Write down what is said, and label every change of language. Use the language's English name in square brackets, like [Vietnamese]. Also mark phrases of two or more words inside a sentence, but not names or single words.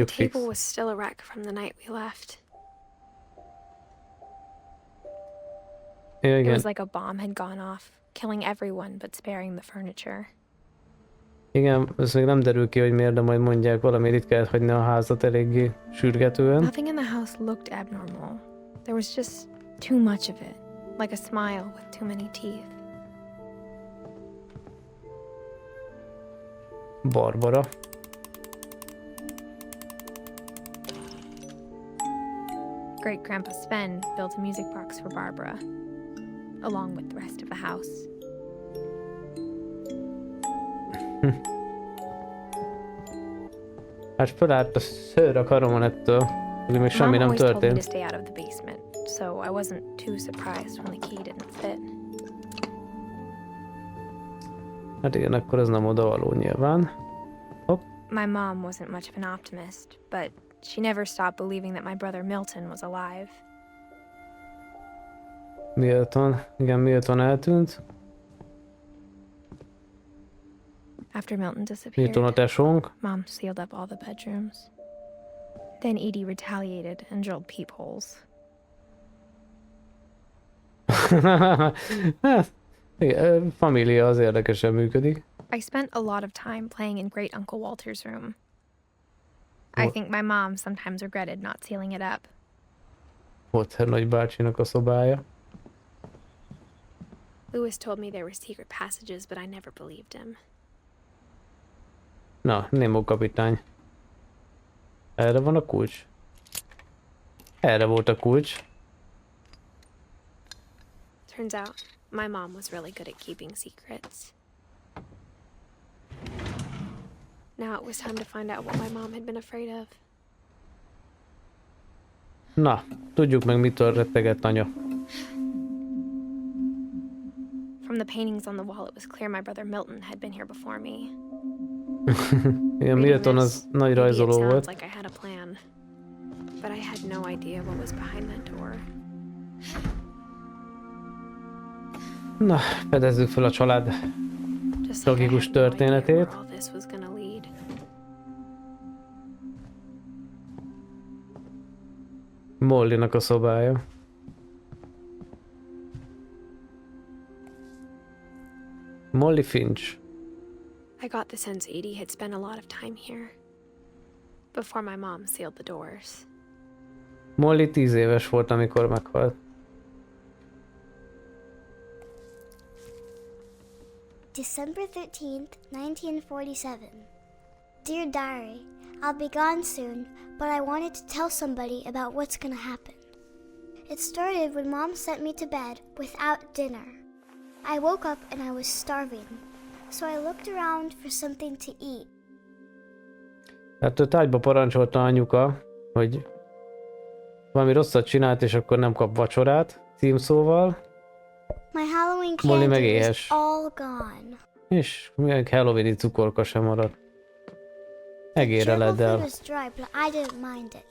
[English] The fix. table was still a wreck from the night we left. [Hungarian] Ja, [English] It [Hungarian] igen. [English] was like a bomb had gone off, killing everyone but sparing the furniture. [Hungarian] Igen, ez még nem derül ki, hogy miért, de majd mondják, valamiért itt kellett hagyni a házat eléggé sürgetően. [English] Nothing in the house looked abnormal. There was just too much of it, like a smile with too many teeth. Barbara. Great Grandpa Sven built a music box for Barbara, along with the rest of the house. [Hungarian] Hát felállt a szőr a karomon ettől, hogy még semmi [English] Mom [Hungarian] nem [English] always told me to [Hungarian] történt. [English] stay out of the basement, so I wasn't too surprised when the key didn't fit. [Hungarian] Hát igen, akkor ez nem odavaló nyilván. [English] My mom wasn't much of an optimist, but she never stopped believing that my brother Milton was alive. [Hungarian] Milton eltűnt. [English] After Milton Milton disappeared, [Hungarian] a tesónk. [English] Mom sealed up all the bedrooms. Then Edie retaliated and drilled peepholes. [Hungarian] Hát, igen, família az érdekesen működik. [English] I spent a lot of time playing in Great Uncle Walter's room. I What? think my mom sometimes regretted not sealing it up. [Hungarian] Walter nagybácsinak a szobája. [English] Lewis told me there were secret passages, but I never believed him. [Hungarian] Na, Nemo kapitány. Erre van a kulcs. Erre volt a kulcs. [English] Turns out, my mom was really good at keeping secrets. Now it was time to find out what my mom had been afraid of. [Hungarian] Na, tudjuk meg, mitől rettegett anya. [English] From the paintings on the wall, it was clear my brother Milton had been here before me. [Hungarian] Igen, Milton az nagy [English] maybe it [Hungarian] rajzoló [English] sounds [Hungarian] volt. [English] like I had a plan, but I had no idea what was behind that door. [Hungarian] Na, fedezzük fel a család [English] Just like I [Hungarian] tragikus [English] had no idea [Hungarian] történetét. [English] where all this was gonna lead. [Hungarian] Mollynak a szobája. Molly Finch. [English] I got the sense Edie had spent a lot of time here before my mom sealed the doors. [Hungarian] Molly 10 éves volt, amikor meghalt. [English] December 13th, 1947. Dear Diary, I'll be gone soon, but I wanted to tell somebody about what's gonna happen. It started when Mom sent me to bed without dinner. I woke up and I was starving, so I looked around for something to eat. [Hungarian] Hát ő ágyba parancsolta anyuka, hogy valami rosszat csinált, és akkor nem kap vacsorát, címszóval. [English] My Halloween [Hungarian] Molly meg [English] candy [Hungarian] éhes. [English] is all gone. [Hungarian] És még Halloween-i cukorka sem maradt. Egérre [English] Gerbil [Hungarian] ledd [English] food [Hungarian] el. [English] was dry, but I didn't mind it.